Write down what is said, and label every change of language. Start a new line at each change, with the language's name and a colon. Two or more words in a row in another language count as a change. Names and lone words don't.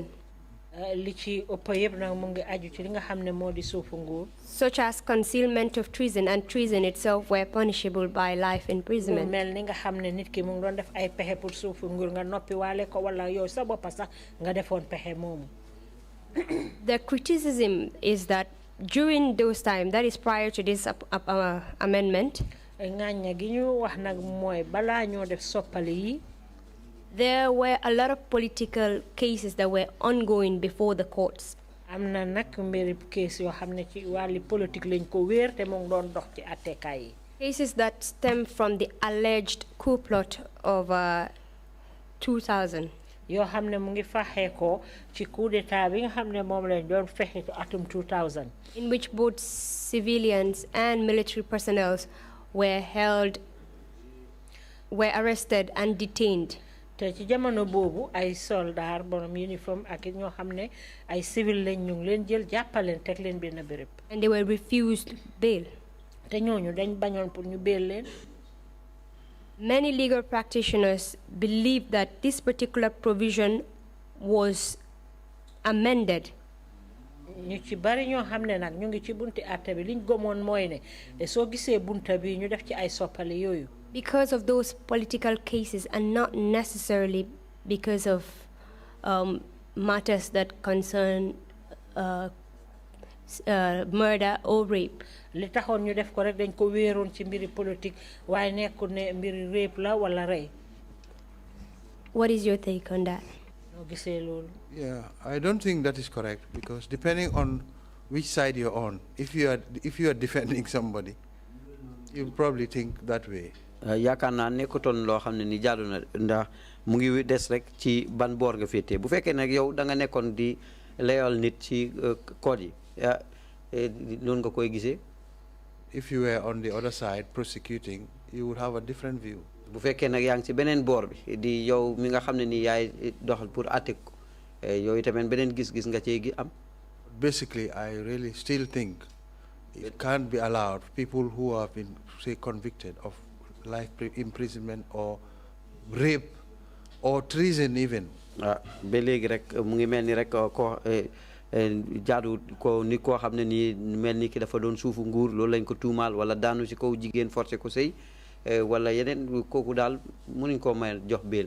Wolof: li ci ëpp yëpp nag mu ngi aju ci li nga xam ne moo di suufu nguur.
English: Such as concealment of treason, and treason itself were punishable by life imprisonment.
Wolof: mel ni nga xam ne nit ki mu ngi doon def ay pexe pour suufu nguur nga noppi waale ko wala yow sa bopp sax nga defoon pexe moomu.
English: The criticism is that during those times, that is prior to this amendment,
Wolof: ngaaña gi ñu wax nag mooy balaa ñoo def soppali yi.
English: There were a lot of political cases that were ongoing before the courts.
Wolof: am na nag mbiri case yoo xam ne ci wàlli politique lañ ko wéer te mu ngi doon dox ci attekaay yi.
English: Cases that stem from the alleged coup plot of 2000.
Wolof: yoo xam ne mu ngi faxee ko ci
French: coup d'état
Wolof: bi nga xam ne moom lañ doon fexe ci atum 2000.
English: In which both civilians and military personnel were arrested and detained.
Wolof: te ci jamono boobu ay soldat borom uniforme ak ñoo xam ne ay civil lañ ñu ngi leen jël jàppaleen teg leen benn béréb.
English: And they were refused bail.
Wolof: te ñooñu dañ bañoon pour ñu bail leen.
English: Many legal practitioners believe that this particular provision was amended.
Wolof: ñu ci bari ñoo xam ne nag ñu ngi ci bunti àtte bi liñ gëmoon mooy ne soo gisee bunta bi ñu def ci ay soppali yooyu.
English: Because of those political cases and not necessarily because of matters that concern murder or rape.
Wolof: li taxoon ñu def ko rek dañ ko wéeroon ci mbiri politique waaye nekkul ne mbiri rape la wala rey.
English: What is your take on that?
Wolof: noo gisee loolu.
English: Yeah, I don't think that is correct, because depending on which side you're on, if you are defending somebody, you probably think that way.
Wolof: yaakaar naa nekkutoon loo xam ne ni jaadu na ndax mu ngi des rek ci ban boor nga féetee bu fekkee nag yow da nga nekkoon di layal nit ci code yi noonu nga koy gisee.
English: If you were on the other side prosecuting, you would have a different view.
Wolof: bu fekkee nag yaa ngi ci beneen boor bi di yow mi nga xam ne ni yaay doxal pour àtte ko yow itamit beneen gis-gis nga cee gi am.
English: Basically, I really still think it can't be allowed people who have been, say, convicted of life imprisonment or rape or treason even.
Wolof: ba léegi rek mu ngi mel ni rek ko jaadu ko ni koo xam ne nii mel ni ki dafa doon suufu nguur loolu lañ ko tuumaal wala daanu ci kaw jigéen forcé ko sëy wala yeneen kooku daal mënuñ koo may jox bail.